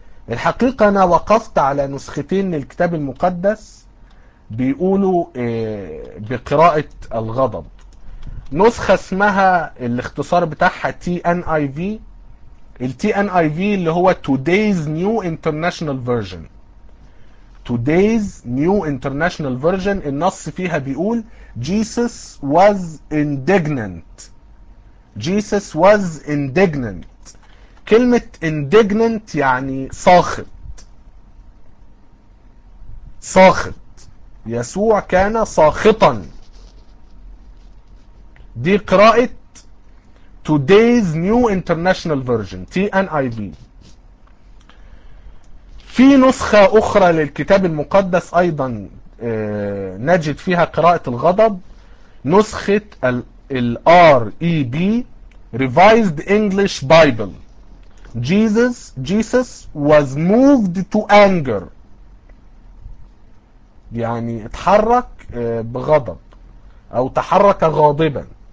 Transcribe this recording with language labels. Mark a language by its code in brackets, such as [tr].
[ar] الحقيقة انا وقفت على نسختين للكتاب المقدس بيقولوا بقراءة الغضب. نسخة اسمها الاختصار بتاعها TNIV، التي ان اي في اللي هو Today's New International Version. [en] Today's New International Version [ar] النص فيها بيقول [en] Jesus was indignant. Jesus was indignant. [ar] كلمة indignant يعني صاخب. ساخط، يسوع كان ساخطا. دي قراءة Today's New International Version TNIV. في نسخة أخرى للكتاب المقدس أيضا نجد فيها قراءة الغضب، نسخة الـ REB Revised English Bible. [en] Jesus was moved to anger، [ar] يعني اتحرك بغضب أو تحرك غاضبا.